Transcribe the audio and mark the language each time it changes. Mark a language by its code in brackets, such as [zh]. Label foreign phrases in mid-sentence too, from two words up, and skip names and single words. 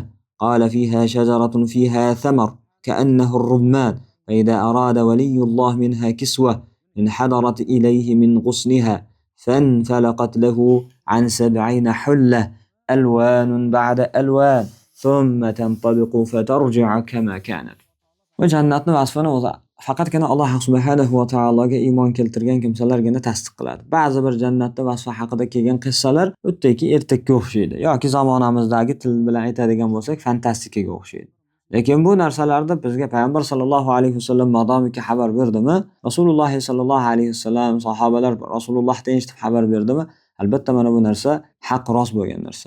[ar] قال: فيها شجرة فيها ثمر كأنه الرمان، فإذا أراد ولي الله منها كسوة انحدرت إليه من غصنها فانفلقت له عن 70 حلة ألوان بعد ألوان ثم تنطبق فترجع كما كانت. [uz] Va jannatni vasfini o'zi faqatgina Alloh [ar] سبحانه وتعالى [uz] iymon keltirgan kimsalargina tasdiq qiladi. Ba'zi bir jannatning vasfi haqida kelgan qissalar o'tdagi ertakka o'xshaydi yoki zamonamizdagi til bilan aytadigan bo'lsak fantastikaga o'xshaydi. Lekin bu narsalarda bizga payg'ambar [ar] صلى الله عليه وسلم [uz] modomiki xabar berdimi, Rasululloh [ar] صلى الله عليه وسلم [uz] sahobalar Rasulullohdan eshitib xabar berdimi, albatta mana bu narsa haq rost bo'lgan narsa.